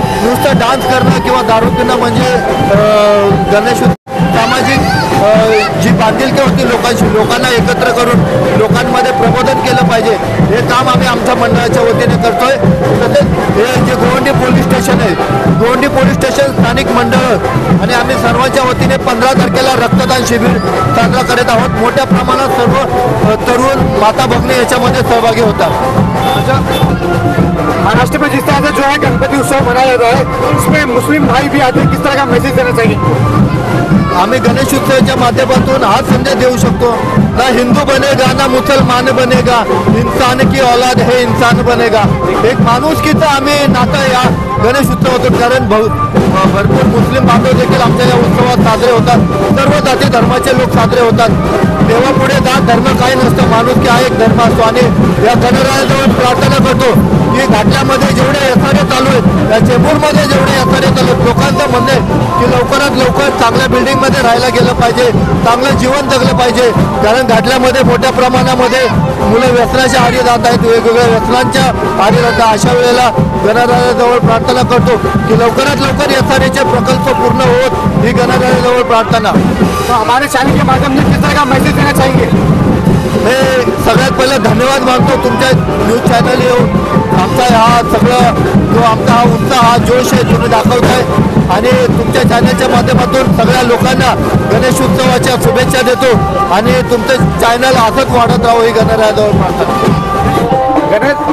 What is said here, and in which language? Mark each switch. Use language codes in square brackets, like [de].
[mr] नुसतं डान्स करणं किंवा दारू पिणं म्हणजे गणेश सामाजिक जी बांधिलकी होती लोकांना एकत्र करून लोकांमध्ये प्रबोधन केलं पाहिजे, हे काम आम्ही आमच्या मंडळाच्या वतीने करतोय। तसेच हे जे गोवंडी पोलीस स्टेशन आहे, गोवंडी पोलीस स्टेशन स्थानिक मंडळ आणि आम्ही सर्वांच्या वतीने 15 तारखेला रक्तदान शिबिर साजरा करत आहोत। मोठ्या प्रमाणात सर्व तरुण, माता भगिनी याच्यामध्ये सहभागी होतात। [hi] महाराष्ट्र में जिस तरह से जो है गणपति उत्सव मनाया जाता है उसमें मुस्लिम भाई भी आते हैं, किस तरह का मैसेज देना चाहिए? [mr] आम्ही गणेश उत्सवाच्या माध्यमातून हा संदेश देऊ शकतो, [hi] ना हिंदू बनेगा ना मुसलमान बनेगा, इंसान की औलाद है इंसान बनेगा। [mr] एक माणुसकीचं आम्ही नातं या गणेश उत्सवातून, कारण भरपूर मुस्लिम बांधव देखील आमच्या या उत्सवात साजरे होतात। सर्व जाती धर्माचे लोक साजरे होतात। देवापुढे जात धर्म काही नसतं, माणुसकी हा एक धर्म असतो। आणि या गणरायाजवळ प्रार्थना करतो की घाटल्यामध्ये जेवढे एसआरए चालू आहेत, त्या चेंबूरमध्ये जेवढे एसआरए चालू आहेत, लोकांचं म्हणणं आहे की लवकरात लवकर चांगल्या बिल्डिंगमध्ये राहायला गेलं पाहिजे, चांगलं जीवन जगलं पाहिजे। कारण घाटल्यामध्ये मोठ्या प्रमाणामध्ये मुलं व्यसनाच्या आहारी जात आहेत, वेगवेगळ्या व्यसनांच्या आहारी जातात। अशा वेळेला गणरायाजवळ प्रार्थना करतो की लवकरात लवकर एसआरएचे प्रकल्प पूर्ण होत, ही गणरायाजवळ प्रार्थना। [hi] तो हमारे चैनल के माध्यम से किस तरह का मैसेज देना चाहेंगे? [mr] हे सगळ्यात पहिले धन्यवाद मानतो तुमच्या न्यूज चॅनल येऊन आमचा हा सगळं जो आमचा हा उत्साह, हा जोश आहे तुम्ही दाखवताय आणि तुमच्या चॅनलच्या माध्यमातून सगळ्या लोकांना गणेश उत्सवाच्या शुभेच्छा देतो आणि तुमचं चॅनल असंच वाढत राहो, ही गणरायाजवळ प्रार्थना।